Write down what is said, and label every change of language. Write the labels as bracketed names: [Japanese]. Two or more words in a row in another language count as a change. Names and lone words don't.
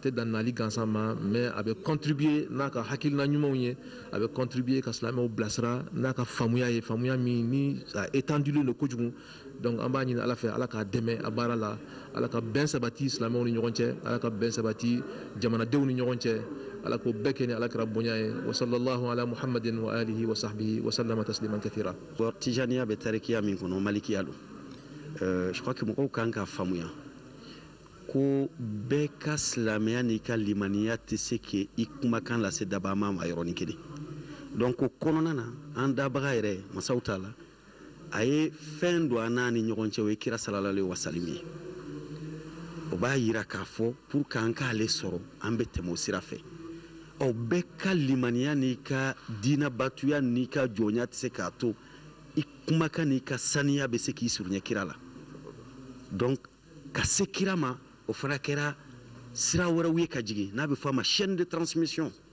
[Bambara] tɛ dan nali gansan ma mais a bɛ contribuer n'a ka hakilina ɲumanw ye a bɛ contribuer ka silamɛw bilasira n'a ka faamuya ye faamuya min ni a étendulen don kojugu donc an b'a ɲini ala fɛ ala k'a dɛmɛ a baara la ala ka bɛn sabati silamɛw ni ɲɔgɔn cɛ ala ka bɛn sabati jamanadenw ni ɲɔgɔn cɛ ala k'o bɛɛ kɛ ni ala kɛra bonya ye [Arabic] وصلى الله على محمد وعلى آله وصحبه وسلم تسليما كثيرا. [Bambara] Tijaniya bɛ tarikiya min kɔnɔ malikiya don [French] je crois que [Bambara] mɔgɔw kan k'a faamuya ko bɛɛ ka silamɛya n'i ka limaniya tɛ se k'i kumakan lase dabama ma yɔrɔnin kelen donc o kɔnɔna na an dabaga yɛrɛ masaw t'a la a ye fɛn don an n'a ni ɲɔgɔn cɛ o ye kira [Arabic] صلى الله عليه وسلم [Bambara] ye o b'a yira k'a fɔ [French] pour que [Bambara] an k'ale sɔrɔ an bɛ tɛmɛ o sira fɛ ɔ bɛɛ ka limaniya n'i ka diinɛ batuya n'i ka jɔnya tɛ se k'a to i kumakan n'i ka saniya bɛ se k'i surunya kira la donc ka se kira ma o fana kɛra sira wɛrɛw ye ka jigin n'a bɛ fɔ a ma [French] chaîne de transmission